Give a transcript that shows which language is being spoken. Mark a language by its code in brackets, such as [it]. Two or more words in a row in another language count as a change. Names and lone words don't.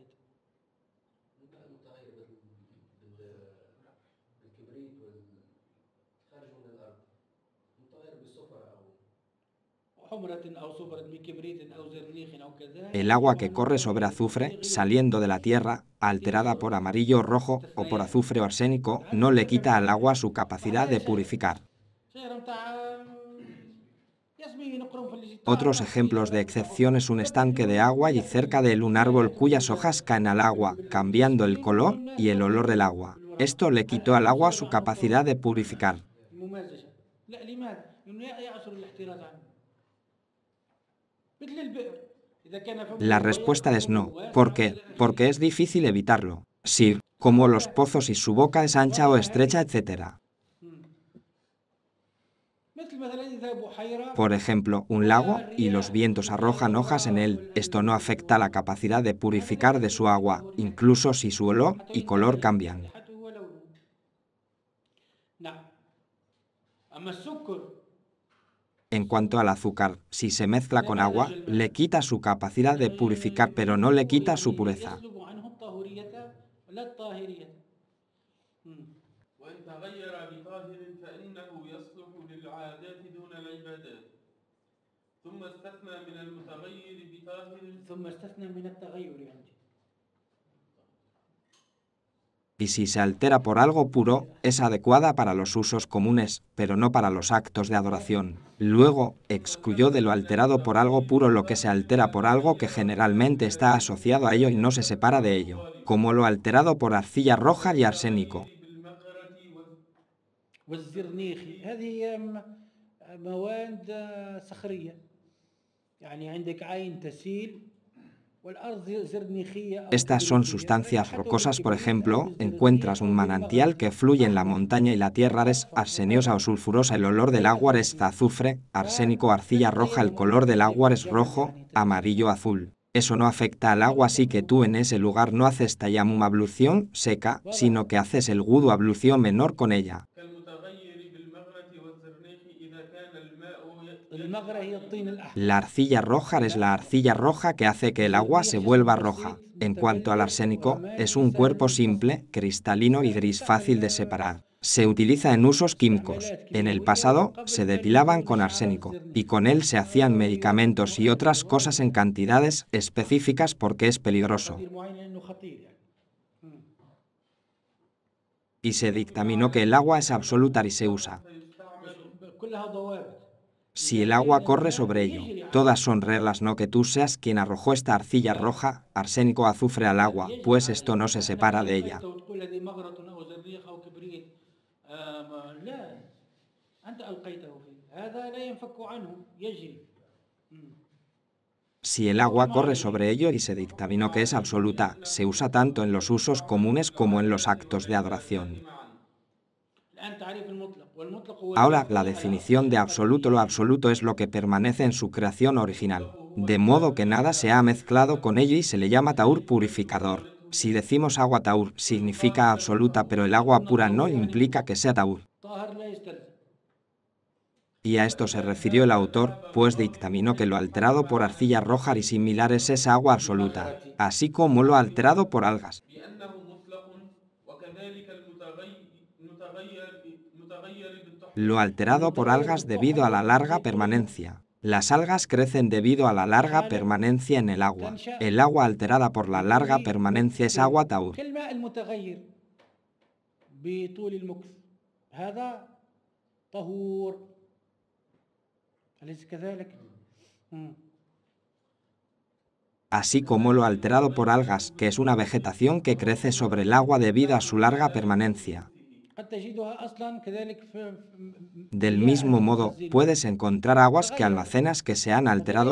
[es] El agua que corre sobre azufre, saliendo de la tierra, alterada por amarillo o rojo o por azufre o arsénico, no le quita al agua su capacidad de purificar. [ar] يسمي نقرنفل اللي [es] Otros ejemplos de excepción es un estanque de agua y cerca de él un árbol cuyas hojas caen al agua, cambiando el color y el olor del agua. Esto le quitó al agua su capacidad de purificar. [ar] الممازجة. لا لماذا؟ لأنه يعصر الاحتراز عنه. مثل البئر إذا كان فمه [es] La respuesta es no. ¿Por qué? Porque es difícil evitarlo. Sí, como los pozos y su boca es ancha o estrecha, etc. [ar] مثل مثلا إذا بحيرة [es] Por ejemplo, un lago y los vientos arrojan hojas en él. Esto no afecta la capacidad de purificar de su agua, incluso si su olor y color cambian. [ar] ريحته ولونه. نعم. أما السكر [es] En cuanto al azúcar, si se mezcla con agua, le quita su capacidad de purificar, pero no le quita su pureza. [ar] يسلب عنه الطهورية لا الطاهرية. وإن تغير بطاهر فإنه يصلح للعادات دون العبادات ثم استثنى من المتغير بطاهر ثم استثنى من التغير عندي. [es] Y si se altera por algo puro, es adecuada para los usos comunes, pero no para los actos de adoración. Luego, excluyó de lo alterado por algo puro lo que se altera por algo que generalmente está asociado a ello y no se separa de ello, como lo alterado por arcilla roja y arsénico. [ar] والزرنيخي هذه مواد صخرية يعني عندك عين تسيل والأرض زرنيخية أو [es] Estas son [ar] كبريتية. [es] sustancias rocosas, por ejemplo, encuentras un manantial que fluye en la montaña y la tierra es arseniosa o sulfurosa, el olor del agua es azufre, arsénico, arcilla roja, el color del agua es rojo, amarillo, azul. Eso no afecta al agua, así que tú en ese lugar no haces tayamum ablución seca, sino que haces el gudu ablución menor con ella. [ar] كالمتغير بالمغرة والزرنيخ إذا كان الماء المغرة هي الطين الأحمر. [es] La arcilla roja es la arcilla roja que hace que el agua se vuelva roja. En cuanto al arsénico, es un cuerpo simple, cristalino y gris fácil de separar. Se utiliza en usos químicos. En el pasado, se depilaban con arsénico, y con él se hacían medicamentos y otras cosas en cantidades específicas porque es peligroso. [ar] تقدير معين لأنه خطير يعني. [es] Y se dictaminó que el agua es absoluta y se usa. [ar] كلها ضوابط. [es] Si el agua corre sobre ello, todas son reglas, no que tú seas quien arrojó esta arcilla roja, arsénico, azufre al agua, pues esto no se separa de ella. [ar] وتقول هذه مغرة أو زرنيخ أو كبريت. لا أنت ألقيته فيه هذا لا ينفك عنه يجري. [es] Si el agua corre sobre ello y se dictaminó que es absoluta, se usa tanto en los usos comunes como en los actos de adoración. [ar] الآن تعريف المطلق والمطلق هو [es] Ahora, la definición de absoluto, lo absoluto es lo que permanece en su creación original, de modo que nada se ha mezclado con ello y se le llama taur purificador. Si decimos agua taur, significa absoluta, pero el agua pura no implica que sea taur. [ar] طاهر لا يستلزم. [es] Y a esto se refirió el autor, pues dictaminó que lo alterado por arcilla roja y similares es agua absoluta, así como lo alterado por algas. [ar] بأنه مطلق وكذلك المتغير بالتحقيق [es] Lo alterado por algas debido a la larga permanencia. Las algas crecen debido a la larga permanencia en el agua. El agua alterada por la larga permanencia es agua taur. [ar] كالماء المتغير بطول المكث هذا طهور أليس كذلك؟ [es] Así como lo alterado por algas, que es una vegetación que crece sobre el agua debido a su larga permanencia. [ar] قد تجدها أصلا كذلك في [es] Del mismo modo, puedes encontrar aguas que almacenas que se han alterado.